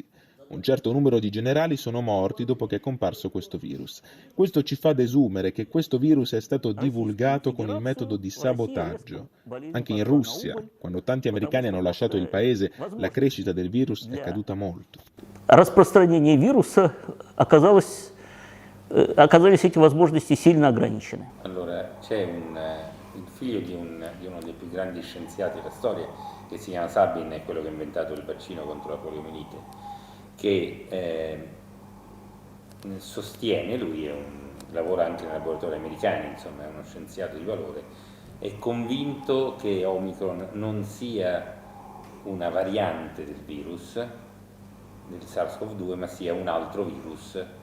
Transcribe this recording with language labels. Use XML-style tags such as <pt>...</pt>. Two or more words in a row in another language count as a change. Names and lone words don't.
<it>Un certo numero di generali sono morti dopo che è comparso questo virus. Questo ci fa desumere che questo virus è stato divulgato con il metodo di sabotaggio. Anche in Russia, quando tanti americani hanno lasciato il paese, la crescita del virus è caduta molto.</it> <ru>Распространение вируса оказались эти возможности сильно ограничены.</ru> <it>Allora, c'è il figlio di uno dei più grandi scienziati della storia, che si chiama Sabin, è quello che ha inventato il vaccino contro la poliomielite, che sostiene, lui lavora anche nei laboratori americani, insomma è uno scienziato di valore, è convinto che Omicron non sia una variante del virus, del SARS-CoV-2, ma sia un altro virus.</it>